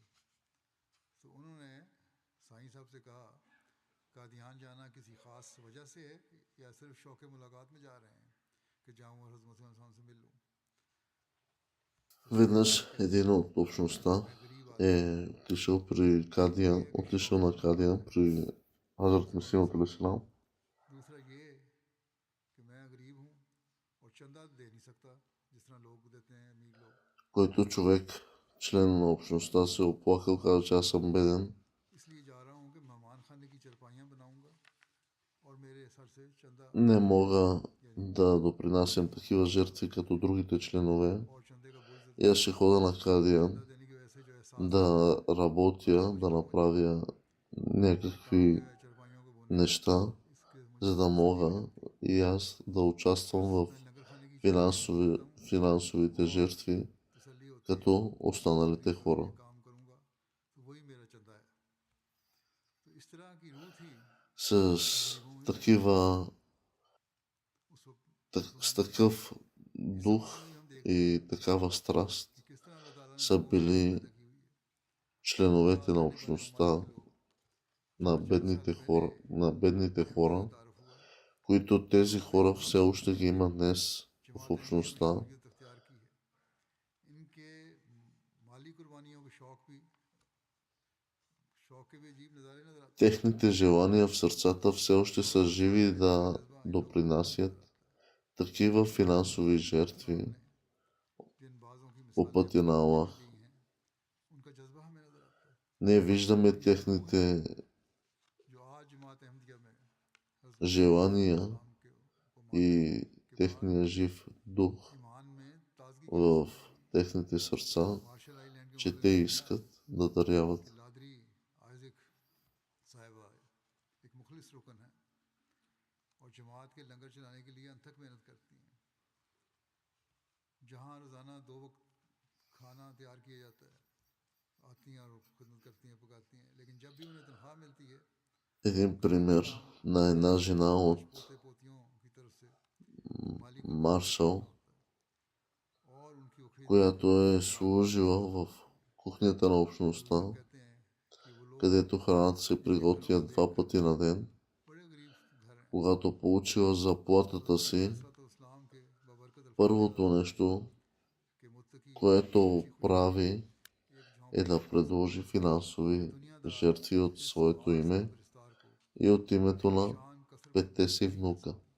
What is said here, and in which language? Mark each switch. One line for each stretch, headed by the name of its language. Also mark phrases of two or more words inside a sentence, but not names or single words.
Urdu: تو انہوں نے سائیں صاحب سے کہا قادیان جانا کسی خاص وجہ سے ہے یا صرف شوق ملاقات میں جا رہے ہیں کہ جاؤں اور حضرت مسیح سے مل لوں.
Bulgarian: Веднъж един от общността е отишъл на Кадиан при Хазрат Месимът алейхиссалам.
Urdu: دوسرا یہ کہ میں غریب ہوں اور چندہ دے نہیں سکتا جس طرح لوگ دیتے ہیں امیر لوگ.
Bulgarian: Който човек, член на общността, се оплакал, каза, че аз съм беден.
Urdu: اس لیے جا رہا ہوں کہ مہمان خانے کی چارپائیاں بناؤں گا اور میرے سر سے چندہ
Bulgarian: Не мога да допринасям такива жертви като другите членове.
Urdu: اور چندے کا بوجھ
Bulgarian: И аз ще хода на Кадиан
Urdu: دینے کی وجہ سے جو احساس
Bulgarian: да работя, да направя някакви
Urdu: چارپائیوں کو بونے
Bulgarian: неща,
Urdu: اس کے مجھے
Bulgarian: за да мога и аз да участвам в
Urdu: لنگر خانے کی
Bulgarian: финансовите жертви,
Urdu: تسلی ہوتی
Bulgarian: като останалите хора.
Urdu: کام کروں گا تو وہی میرا چندہ ہے. تو اس طرح کی روح تھی
Bulgarian: С такива,
Urdu: اس وقت
Bulgarian: с такъв дух и такава страст
Urdu: کہ کس طرح اللہ تعالیٰ نے
Bulgarian: са били
Urdu: پیدا کی ہوئی ہے.
Bulgarian: членовете на общността, на бедните хора,
Urdu: تعارف ہوا
Bulgarian: които тези хора все още ги има днес в общността.
Urdu: شخصیت اختیار کی ہے. ان کے مالی قربانیوں کے شوق کے بھی عجیب نظارے نظر آتے
Bulgarian: Техните желания в сърцата все още са живи да допринасят такива финансови жертви
Urdu: ہیں جن بعضوں کی
Bulgarian: по
Urdu: मिसालें
Bulgarian: пътя на Аллах.
Urdu: دی ہیں ان کا جذبہ ہمیں نظر آتا ہے
Bulgarian: Ние виждаме техните
Urdu: جو آج جماعت احمدیہ میں
Bulgarian: желания
Urdu: के
Bulgarian: и техния жив дух
Urdu: ایمان میں تازگی
Bulgarian: в техните сърца,
Urdu: مارشل آئی لینڈ کے
Bulgarian: че те искат да даряват.
Urdu: لادری آئزک صاحبہ ایک مخلص رکن ہے اور جماعت کے لنگر چلانے کے لیے انتھک محنت کرتی ہیں. جہاں روزانہ 2 وقت کھانا تیار کیا جاتا ہے آتی ہیں اور خدمت کرتی ہیں پکاتی ہیں لیکن جب بھی انہیں تنخواہ ملتی ہے
Bulgarian: Един пример на една жена от
Urdu: پوتے پوتیوں کی طرف سے مالی
Bulgarian: Маршал,
Urdu: اور ان کی اخروی
Bulgarian: която е служила в кухнята на общността, където храната се приготвя 2 пъти на ден. Когато получила заплатата си, първото нещо, което прави, е да предложи финансови жертви от своето име и от името на 5 си внука.